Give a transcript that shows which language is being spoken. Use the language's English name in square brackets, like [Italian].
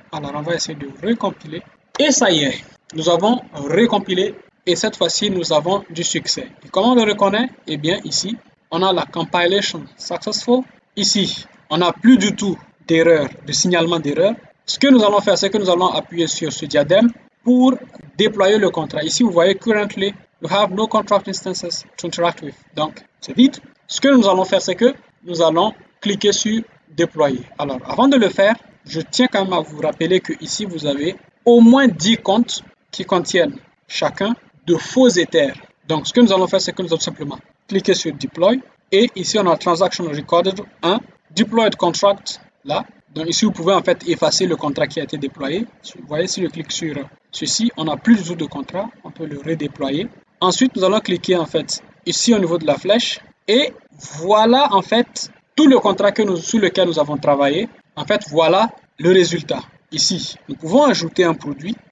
[French] Alors, on va essayer de recompiler, et ça y est, nous avons recompilé, et cette fois-ci, nous avons du succès. Et comment on le reconnaît? Eh bien, ici, on a la [English] compilation successful. [French] Ici, on n'a plus du tout d'erreur, de signalement d'erreur. Ce que nous allons faire, c'est que nous allons appuyer sur ce diadème pour déployer le contrat. [English] Ici, vous voyez, currently, you have no contract instances to interact with. [French] Donc, c'est vide. Ce que nous allons faire, c'est que nous allons cliquer sur déployer. Alors, avant de le faire, je tiens quand même à vous rappeler que ici, vous avez au moins 10 comptes qui contiennent chacun de faux ethers. Donc, ce que nous allons faire, c'est que nous allons simplement cliquer sur deploy. Et ici, on a [English] transaction recorded 1, deployed contract, [French] là. Donc ici, vous pouvez en fait effacer le contrat qui a été déployé. Vous voyez, si je clique sur ceci, on n'a plus du tout de contrat. On peut le redéployer. Ensuite, nous allons cliquer en fait ici au niveau de la flèche. Et voilà en fait tout le contrat sur lequel nous avons travaillé. En fait, voilà le résultat. Ici, nous pouvons ajouter un produit.